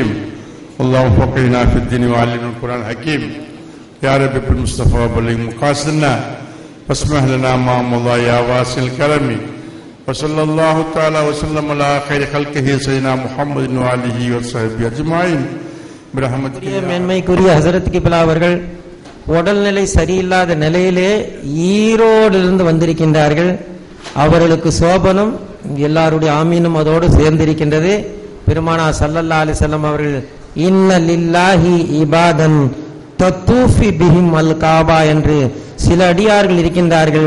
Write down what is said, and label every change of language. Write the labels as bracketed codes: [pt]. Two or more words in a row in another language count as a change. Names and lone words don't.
[ar] اللهم فقهنا في الدين وعلمنا القرآن الحكيم. يا رب بالمصطفى وبلغ مقاصدنا واسمح لنا ما مضى يا واسع الكرم. وصلى الله تعالى وسلم على خير خلقه سيدنا محمد وآله وصحبه أجمعين برحمتك. [ta] மேன்மைக்குரிய ஹசரத் கிப்லா அவர்கள் உடல்நிலை சரியில்லாத நிலையிலே ஈரோடிலிருந்து வந்திருக்கின்றார்கள். அவர்களுக்கு சோபனம் எல்லாருடைய ஆமீனும் அதோடு சேர்ந்திருக்கின்றது. பெருமானா [ar] صلى الله عليه وسلم [ta] அவர்கள் [ar] إن لله عبادا تطوف بهم الكعبة [ta] என்று சில அடியார்கள் இருக்கின்றார்கள்.